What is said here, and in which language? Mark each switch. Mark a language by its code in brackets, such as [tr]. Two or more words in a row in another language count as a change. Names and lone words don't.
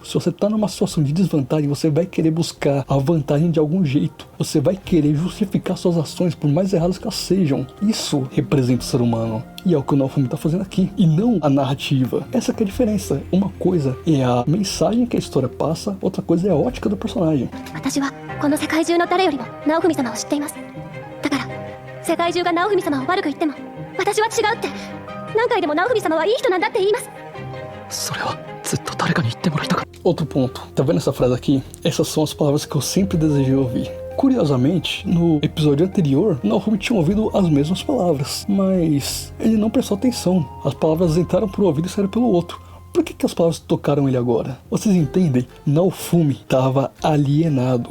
[pt] Se você tá numa situação de desvantagem, você vai querer buscar a vantagem de algum jeito. Você vai querer justificar suas ações, por mais erradas que elas sejam. Isso representa o ser humano. E é o que o Naofumi tá fazendo aqui, e não a narrativa. Essa que é a diferença. Uma coisa é a mensagem que a história passa, outra coisa é a ótica do personagem. [ja] 私はこの世界中の誰よりも直文様を知っています。だから世界中が直文様を悪く言っても私は違うって、何回でも直文様はいい人なんだって言います。それはずっと誰かに言ってもらいたかった。 [pt] Outro ponto, tá vendo essa frase aqui? Essas são as palavras que eu sempre desejei ouvir. Curiosamente, no episódio anterior, Naofumi tinha ouvido as mesmas palavras, mas ele não prestou atenção. As palavras entraram por um ouvido e saíram pelo outro. por que as palavras tocaram ele agora? Vocês entendem? Naofumi tava alienado.